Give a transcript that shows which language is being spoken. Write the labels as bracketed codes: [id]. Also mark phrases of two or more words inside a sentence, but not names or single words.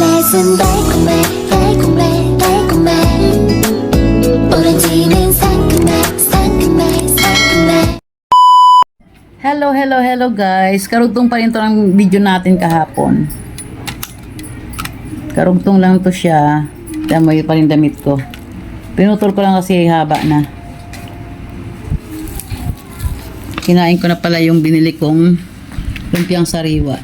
[ko] 입맛은 달콤해 달콤해 달콤해 오렌지는 상큼해 상큼해 상큼해. [en] Hello guys. [tl] Karugtong pa rin to ng video natin kahapon. Karugtong lang to siya. Damoy pa rin damit ko. Pinutol ko lang kasi haba na. Kinain ko na pala yung binili kong lumpiang sariwa.